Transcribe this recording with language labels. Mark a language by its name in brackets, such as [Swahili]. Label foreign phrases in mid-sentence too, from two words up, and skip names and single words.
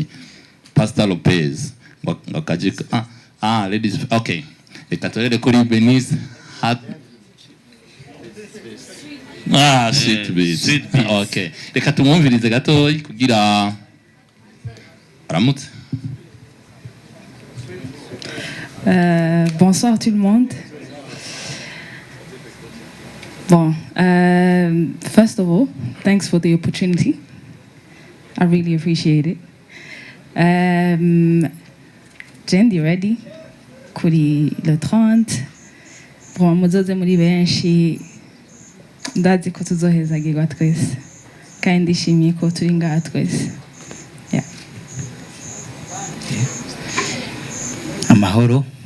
[Rundi] Pastor Lopez ngakajika ladies. Okay, reka turere kuri Benice sweet beat. Okay, reka tumwumvirize gato kugira aramutse. [French] Bonsoir tout le monde. Bon, [English] first of all, thanks for the opportunity. I really appreciate it. Jen, you ready? [Rundi] Kuri le 30. muzoze muri benshi ndazi ko tuzohezagirwa twese kandi ndishimiye ko turi ngaha twese. [English] Yeah. [Rundi] Amahoro.